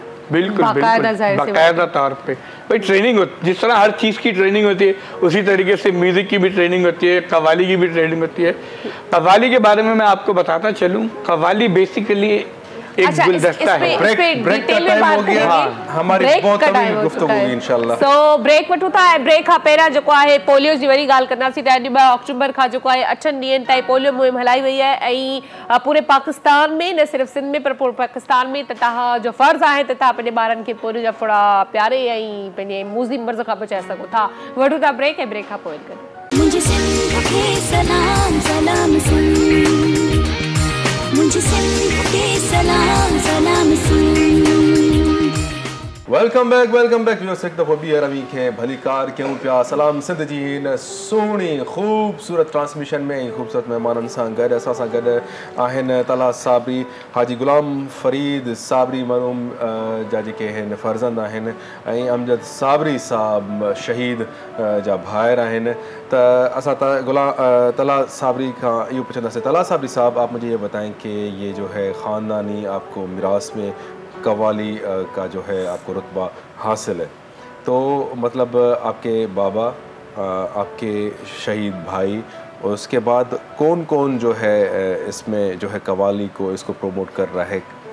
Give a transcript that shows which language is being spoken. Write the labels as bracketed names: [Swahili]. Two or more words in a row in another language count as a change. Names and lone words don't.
[Hindi] बिल्कुल बाकायदा तौर पे भाई ट्रेनिंग होती, जिस तरह हर चीज़ की ट्रेनिंग होती है उसी तरीके से म्यूज़िक की भी ट्रेनिंग होती है, कव्वाली की भी ट्रेनिंग होती है। कव्वाली के बारे में मैं आपको बताता चलूँ, कव्वाली बेसिकली एक गुलदस्ता है। ब्रेक का टाइम हो गया, हमारी बहुत तवील गुफ्तगू होगी इंशाल्लाह। [English] so break [Sindhi] वठूं था, ऐं ब्रेक खां पहिरियां जेको आहे पोलियो जी वरी ॻाल्हि कंदासीं। त अॼु 2 अक्टूबर खां जेको आहे 8 ॾींहंनि ताईं पोलियो मुहिम हलाई वई आहे, ऐं पूरे पाकिस्तान में, न सिर्फ़ु सिंध में पर पूरे पाकिस्तान में। त तव्हांजो फ़र्ज़ु आहे त तव्हां पंहिंजे ॿारनि खे पोलियो जा फुड़ा प्यारे ऐं पंहिंजे मुज़ी मर्ज़ खां बचाए सघो था। वठूं था ब्रेक, ऐं ब्रेक खां पोइ [Hindi] मुझे सिंध के सलाम सलाम सुन, मुझे सिंध के सलाम सलाम सुन। [English] welcome back viewers. [Sindhi] एक दफ़ो ॿीहर अवी खे भली कार कयूं पिया। सलाम सिंध जी हिन सुहिणी ख़ूबसूरत ट्रांसमिशन में ख़ूबसूरत महिमाननि सां गॾु असां सां गॾु आहिनि तला साबरी, हाजी गुलाम फरीद साबरी मरहूम जा जेके आहिनि फर्ज़ंद आहिनि, ऐं अमजद साबरी साहब शहीद जा भाइर आहिनि। त असां तला साबरी खां इहो पुछंदासीं, [Hindi] तला साबरी साहब आप मुझे ये बताएं कि ये जो है ख़ानदानी आपको मिरास में कव्वाली का जो है आपको रुतबा हासिल है, तो मतलब आपके बाबा, आपके शहीद भाई, और उसके बाद कौन कौन जो है इसमें जो है कव्वाली को इसको प्रमोट कर रहा है?